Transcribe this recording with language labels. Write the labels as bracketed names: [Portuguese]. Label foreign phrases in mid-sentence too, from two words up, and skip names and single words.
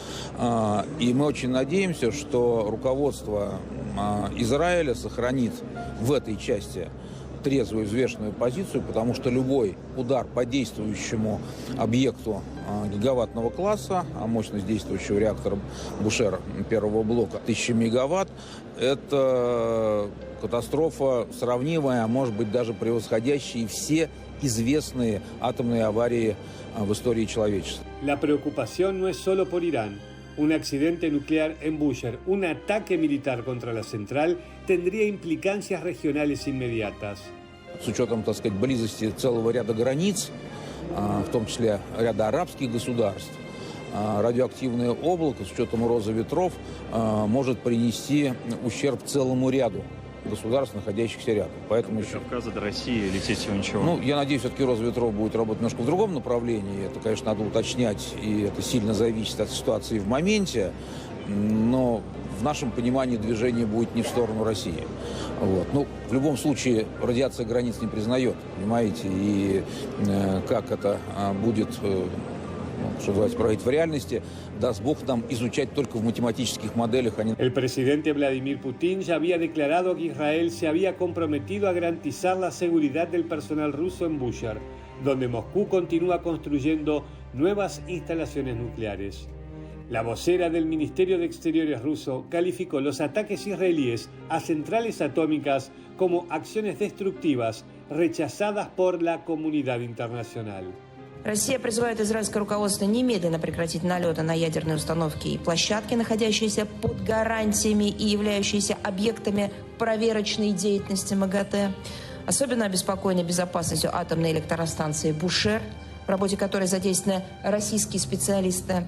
[Russian] и мы очень надеемся, что руководство Израиля сохранит в этой части трезвую, взвешенную позицию, потому что любой удар по действующему объекту гигаваттного класса, а мощность действующего реактора Бушер первого блока 1000 мегаватт, это катастрофа сравнимая, а может быть даже превосходящая все известные атомные аварии в истории человечества. [Spanish] La preocupación no es solo por Irán. Un accidente nuclear en Búsher, un ataque militar contra la central, tendría implicancias regionales inmediatas. [Russian] С учетом, так сказать, близости целого ряда границ, в том числе ряда арабских государств, радиоактивное облако с учетом розы ветров может принести ущерб целому ряду государств, находящихся рядом. Поэтому до Кавказа, до России лететь всего ничего. Ну, я надеюсь, все-таки роза ветров будет работать немножко в другом направлении. Это, конечно, надо уточнять, и это сильно зависит от ситуации в моменте. Но в нашем понимании движение будет не в сторону России. Вот. Ну, в любом случае, радиация границ не признает, понимаете, и как это будет, что называется, проявить в реальности, даст Бог нам изучать только в математических моделях. [Spanish] El presidente Vladimir Putin ya había declarado que Israel se había comprometido a garantizar la seguridad del personal ruso en Búsher, donde Moscú continúa construyendo nuevas instalaciones nucleares. La vocera del Ministerio de Exteriores ruso calificó los ataques israelíes a centrales atómicas como acciones destructivas rechazadas por la comunidad internacional. [Russian] Россия призывает израильское руководство немедленно прекратить налеты на ядерные установки и площадки, находящиеся под гарантиями и являющиеся объектами проверочной деятельности МАГАТЭ. Особенно обеспокоены безопасностью атомной электростанции Бушер, в работе которой задействованы российские специалисты.